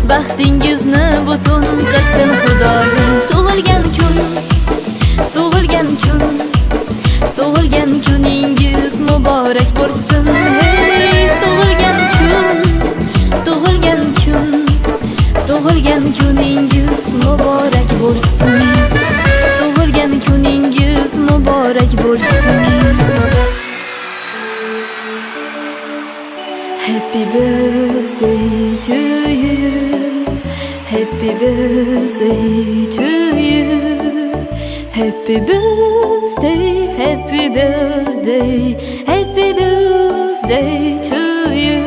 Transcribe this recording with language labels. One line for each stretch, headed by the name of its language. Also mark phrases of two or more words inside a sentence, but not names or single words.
Uzbek: baxtingizni butun qilsin Xudoyim. Tug'ilgan kuningiz muborak bo'lsin. Hey, tug'ilgan kuningiz muborak bo'lsin. Tug'ilgan kuningiz muborak bo'lsin.
English: Happy birthday to you. Happy birthday to you. Happy birthday, happy birthday, happy birthday to you.